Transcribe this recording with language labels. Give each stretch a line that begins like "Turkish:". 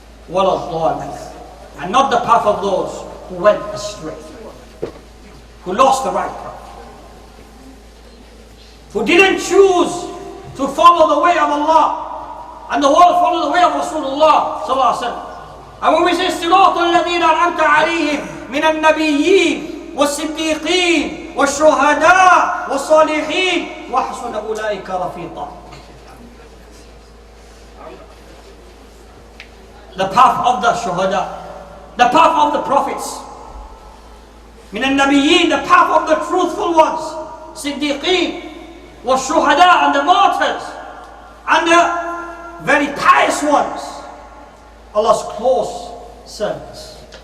Arabic: ولا الضالين.
English: And not the path of those who went astray, who lost the right path, who didn't choose to follow the way of Allah and the world follow the way of Rasulullah sallallahu alaihi wasallam. And when we say
Arabic: صراط الذين أنعمت عليهم من النبيين والصديقين والشهداء والصالحين وحسن أولئك رفيقا.
English: The path of the shuhada, the path of the prophets,
Arabic: من النبيين,
English: the path of the truthful ones,
Arabic: صديقين والشهداء,
English: and the martyrs, and the very pious ones, Allah's close servants.